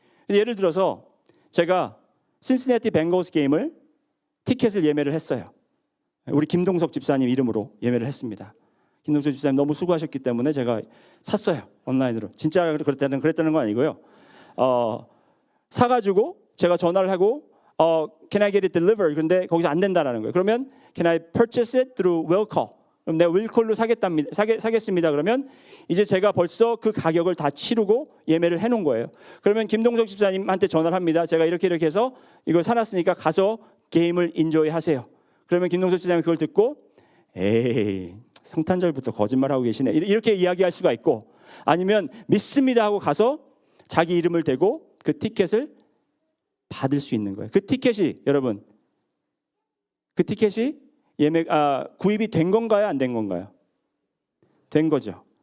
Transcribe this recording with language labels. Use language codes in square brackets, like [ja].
[ko] 예를 들어서 제가 신시내티 벵거스 게임을 티켓을 예매를 했어요. 우리 김동석 집사님 이름으로 예매를 했습니다. 김동석 집사님 너무 수고하셨기 때문에 제가 샀어요. 온라인으로. 진짜 그랬다는 건 아니고요. 사가지고 제가 전화를 하고 [en] can I get it delivered? [ko] 그런데 거기서 안 된다라는 거예요. 그러면 [en] can I purchase it through will call? [ko] 그럼 내가 will call로 사겠습니다. 그러면 이제 제가 벌써 그 가격을 다 치르고 예매를 해놓은 거예요. 그러면 김동석 집사님한테 전화를 합니다. 제가 이렇게 해서 이걸 사놨으니까 가서 게임을 인조이 하세요. 그러면 김동석 집사님이 그걸 듣고 에이 성탄절부터 거짓말하고 계시네 이렇게 이야기할 수가 있고, 아니면 믿습니다 하고 가서 자기 이름을 대고 그 티켓을 받을 수 있는 거예요. 그 티켓이 여러분, 그 티켓이 구입이 된 건가요? 안 된 건가요? 된 거죠.